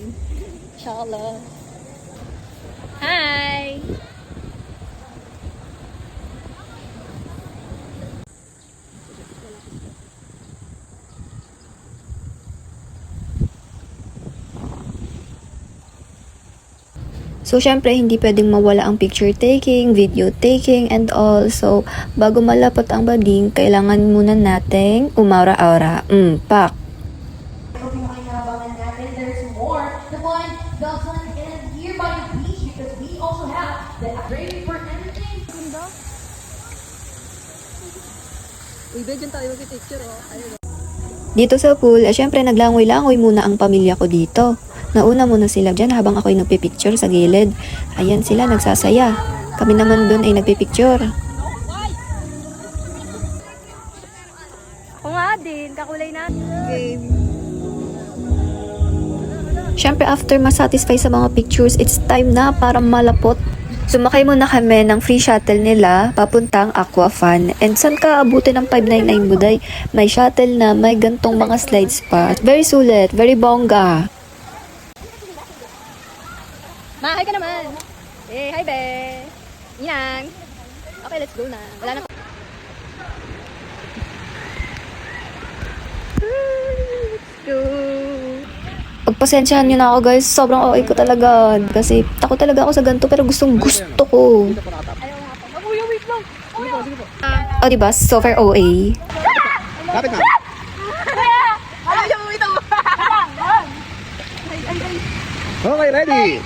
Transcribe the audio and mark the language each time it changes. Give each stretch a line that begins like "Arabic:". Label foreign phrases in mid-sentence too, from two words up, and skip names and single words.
English: Inshallah. Hi!
Filipino: So, syempre, hindi pwedeng mawala ang
English: picture taking, video taking, and all.
Filipino: So, bago malapot ang bading, kailangan muna nating umaura-aura. Pak!
English: There's more. The fun doesn't end here by the beach because we also have the upgrade for everything.
Filipino: Dito sa pool, syempre naglangoy-langoy muna ang pamilya ko dito. Nauna muna sila dyan habang ako'y nagpipicture sa gilid. Ayan sila, nagsasaya. Kami naman dun ay nagpipicture. Ako nga din, kakulay na. Game. Syempre after masatisfy sa mga pictures,
English: it's time
Filipino: na para malapot. Sumakay muna kami ng free shuttle nila papuntang Aqua Fun. And saan ka abutin ng 599 buday? May shuttle na may gantong mga slides pa. Very sulit, very bongga. Ma, hi ka naman. Eh, hi be. Inang. Okay,
English: let's go
Filipino: na. Wala na.
English: Let's go.
Filipino: Pagpasensyahan nyo na ako guys, sobrang okay ko talaga. Kasi takot talaga ako sa ganito pero gustong gusto ko. Kuya, wait lang. O diba, super OA. Lapit na. Kuya! Ano yung wait ako?
English: Okay, ready?